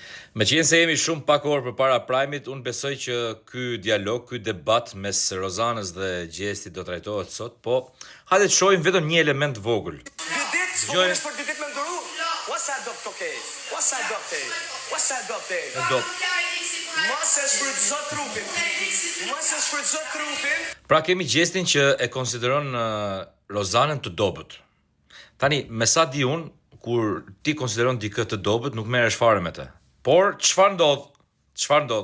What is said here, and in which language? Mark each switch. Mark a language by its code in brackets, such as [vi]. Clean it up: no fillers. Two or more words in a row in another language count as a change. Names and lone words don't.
[sq] Me qenë se jemi shumë pak orë përpara Prime-it, unë besoj që ky dialog, ky debat mes Rozanës dhe Gjestit do trajtohet sot, po hajde të shohim vetëm një element vogël. Dy ditë, s'punësh për dy ditë me ndëru? [en] What's that doctor? What's that doctor? What's that doctor? [sq] Mos e shfrytëzo trupin. Mos e shfrytëzo trupin. Pra kemi Gjestin që e konsideron Rozanën të dobët. Tani, me sa di unë, kur ti konsideron dikë të dobët, nuk merresh fare me të. Por, çfarë ndodh? Çfarë ndodh?